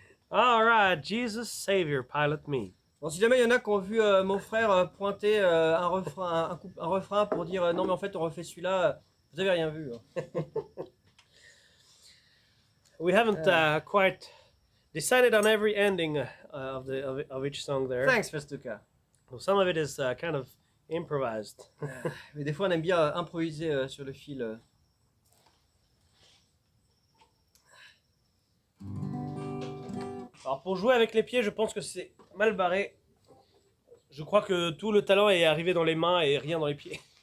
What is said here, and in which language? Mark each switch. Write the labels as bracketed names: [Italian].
[English] All right, Jesus Savior, pilot me. [French] Bon, si jamais il y en a qui ont vu mon frère pointer un refrain pour dire non mais en fait on refait celui-là, vous avez rien vu. Hein. [English] We haven't quite decided on every ending of each song there. Thanks Festuca. So some of it is kind of improvised. [French] Mais des fois on aime bien improviser sur le fil. Alors pour jouer avec les pieds, je pense que c'est mal barré. Je crois que tout le talent est arrivé dans les mains et rien dans les pieds.